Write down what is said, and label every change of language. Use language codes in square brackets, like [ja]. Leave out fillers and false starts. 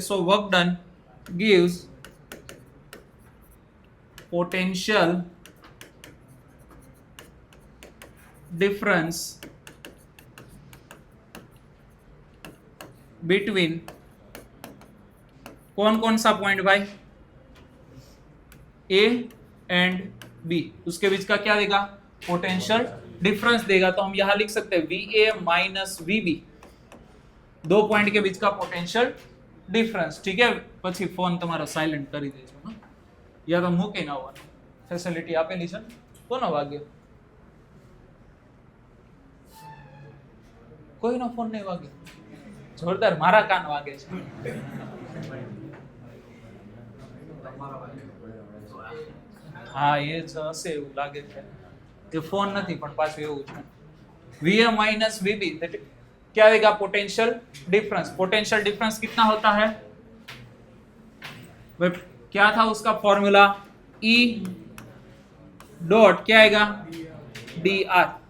[hi] So work done gives potential difference between कौन कौन सा पॉइंट भाई, A एंड B, उसके बीच का क्या देगा, पोटेंशियल डिफरेंस देगा. तो हम यहां लिख सकते हैं VA माइनस VB, दो पॉइंट के बीच का पोटेंशियल डिफरेंस. ठीक है, [gu] પછી ફોન તમારો સાયલેન્ટ કરી દેજો ને, યા તો મૂકી ના આવવાનો, ફેસિલિટી આપેલી છે. કોનો વાગ્યો, કોઈનો ફોન નહીં વાગ્યો, જોરદાર મારા કાન વાગે છે. હા એ જ હશે એવું લાગે છે, એ ફોન નથી પણ પાછું એવું છે. [hi] VA माइनस VB क्या आएगा, पोटेंशियल डिफरेंस. पोटेंशियल डिफरेंस कितना होता है, क्या था उसका फॉर्मूला, E डॉट क्या आएगा, dr.